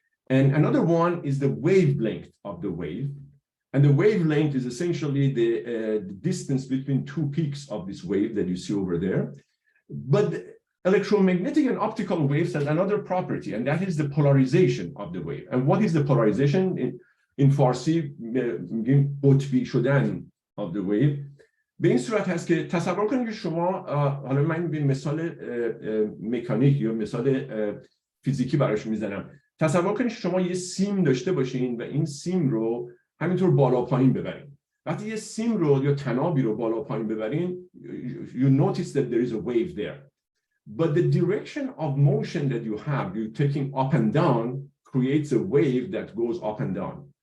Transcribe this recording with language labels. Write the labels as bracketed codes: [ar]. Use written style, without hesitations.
[en] And another one is the wavelength of the wave. And the wavelength is essentially the distance between two peaks of this wave that you see over there. But electromagnetic and optical waves has another property, and that is the polarization of the wave. And what is the polarization? In Farsi, [fa] میگیم قطبی شدن [en] of the wave. [fa] به این صورت هست که تصور کنید که شما، حالا من به مثال مکانیک یا مثال فیزیکی براش میزنم. تصور کنید شما یه سیم داشته باشین و این سیم رو همینطور بالا پایین ببرین. وقتی یه سیم رو یا طنابی رو بالا پایین ببرین، [en] you notice that there is a wave there. But the direction of motion that you have, you're taking up and down, creates a wave that goes up and down.